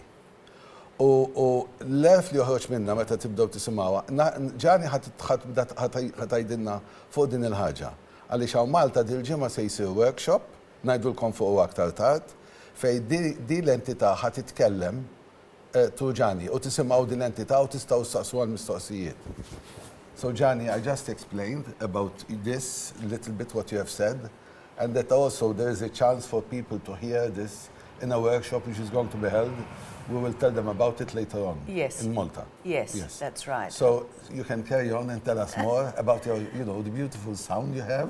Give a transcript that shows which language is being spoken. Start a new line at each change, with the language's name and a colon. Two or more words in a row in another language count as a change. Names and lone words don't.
Maltese: U l-erf li joħroġ minnha meta tibdew tisimgħuha, Jani ħatajdilna fuq din il-ħaġa. Għaliex hawn Malta dil-ġimgħa se jsir workshop, ngħidulkom fuq aktar tard, fejn din l-entità ħad titkellem tu Jani u tisimgħu din l-entità u tistgħu staqsu għall-mistoqsijiet.
English: So Jani, I just explained about this little bit what you have said, and that also there is a chance for people to hear this in a workshop which is going to be held. We will tell them about it later on. Yes. In Malta. Yes, that's right. So you can carry on and tell us more about your, the beautiful sound you have.